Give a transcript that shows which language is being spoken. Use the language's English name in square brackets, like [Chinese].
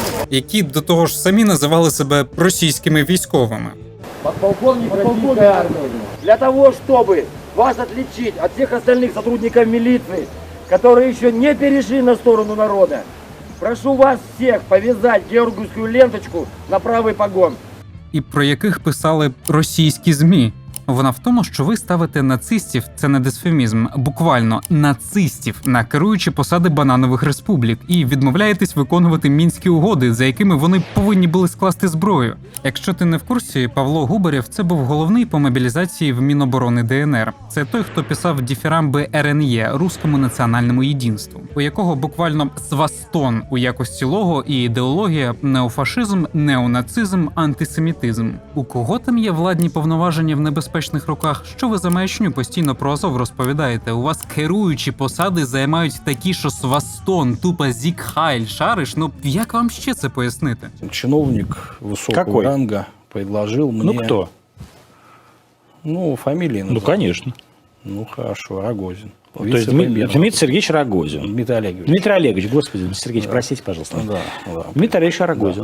[Ukrainian] Які до того ж самі називали себе російськими військовими. [Russian] Подполковник российской армии. Для того, чтобы вас отличить от всех остальных сотрудников милиции, которые еще не перешли на сторону народа, прошу вас всех повязать георгиевскую ленточку на правый погон. [Ukrainian] І про яких писали російські ЗМІ. Вона в тому, що ви ставите нацистів, це не дисфемізм, буквально нацистів на керуючі посади бананових республік і відмовляєтесь виконувати мінські угоди, за якими вони повинні були скласти зброю. Якщо ти не в курсі, Павло Губарєв – це був головний по мобілізації в Міноборони ДНР. Це той, хто писав дифірамби РНЄ – Руському національному єдинству, у якого буквально свастон у якості лого і ідеологія – неофашизм, неонацизм, антисемітизм. У кого там є владні повноваження в небезпечних руках? Що ви за маячню постійно про Азов розповідаєте? У вас керуючі посади займають такі, що свастон, тупо Зік Хайль, шариш? Ну, як вам ще це пояснити? [Russian] Чиновник высокого ранга предложил мне... Ну, кто? Ну, фамилии назову. Ну, конечно. Ну, хорошо, Рогозин. То есть Дмитрий Сергеевич Рогозин. Дмитрий Олегович. Дмитрий Олегович, господи, Дмитрий Сергеевич, простите, пожалуйста. Да. Дмитрий Олегович Рогозин.